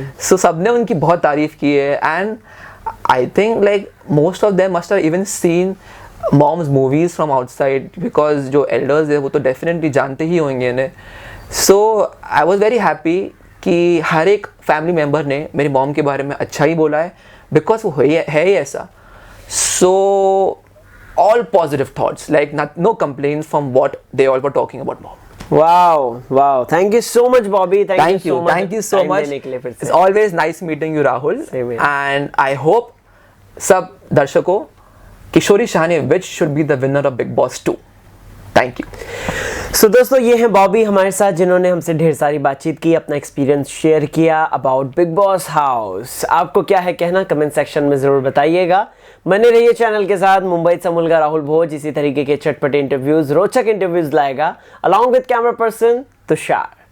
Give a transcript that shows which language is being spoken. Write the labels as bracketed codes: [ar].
[en] so [hi] सबने उनकी बहुत तारीफ की है [en] and I think like most of them must have even seen mom's movies from outside, because [hi] जो एल्डर्स है वो तो डेफिनेटली जानते ही होंगे इन्हें। [en] so I was very happy [hi] कि हर एक फैमिली मेम्बर ने मेरी मॉम के बारे में अच्छा ही बोला है, बिकॉज वो है ही ऐसा। [en] So all positive thoughts, like no complaints from what they all were talking about mom. Wow, thank you so much Bobby, thank you so much. It's always nice meeting you Rahul. Same here. And I hope [hi] सब दर्शकों [en] Kishori Shahane which should be the winner of Big Boss 2. Thank you. [hi] So दोस्तों ये हैं बॉबी हमारे साथ, जिन्होंने हमसे ढेर सारी बातचीत की, अपना एक्सपीरियंस शेयर किया [en] About Big Boss house. [hi] आपको क्या है कहना कमेंट सेक्शन में ज़रूर बताइएगा। बने रहिए चैनल के साथ। [mr] मुंबईचा मुलगा [hi] राहुल भोज इसी तरीके के चटपटे इंटरव्यूज, रोचक इंटरव्यूज लाएगा [en] along with camera person [hi] Tushar.